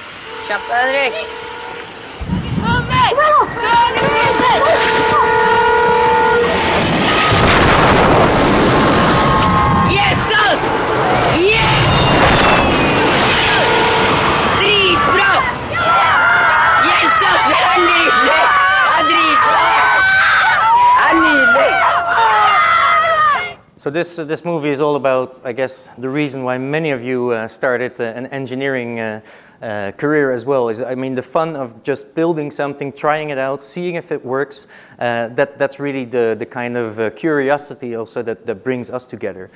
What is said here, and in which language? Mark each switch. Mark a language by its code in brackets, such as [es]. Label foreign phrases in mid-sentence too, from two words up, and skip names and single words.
[no] Kjapp deg, Henrik. Kom Jesus! Yes! Dritbra! Jesus, det er nydelig! Det er dritbra! Det er nydelig! [en] So this movie is all about, I guess, the reason why many of you started an engineering career as well. Is, I mean, the fun of just building something, trying it out, seeing if it works. That's really the kind of curiosity also that brings us together.